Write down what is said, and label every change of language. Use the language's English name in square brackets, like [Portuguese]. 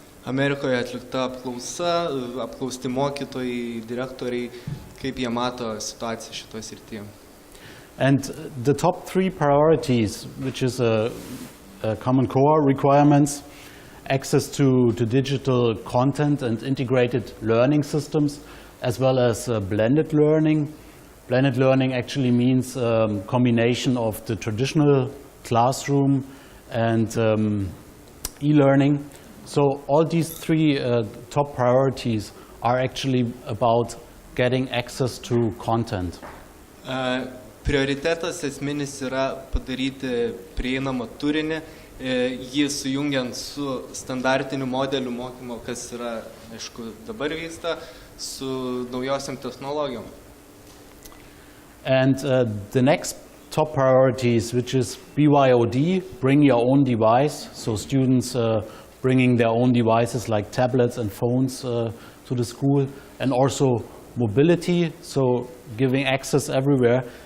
[Lithuanian] Amerikoje atlikta apklausa, apklausti mokytojai, direktoriai, kaip jie mato situaciją šitoje srityje. [English] And the top three priorities, which is a common core requirements, access to digital content and integrated learning systems, as well as blended learning. Blended learning actually means combination of the traditional classroom and e-learning. So all these three top priorities are actually about getting access to content. [Lithuanian] Prioritetas esminis yra padaryti prieinamą turinį, jį sujungiant su standartiniu modeliu mokymo, kas yra, aišku, dabar vyksta, su naujosiam technologijom. [English] And the next top priorities, which is BYOD, bring your own device, so students bringing their own devices like tablets and phones to the school, and also mobility, so giving access everywhere.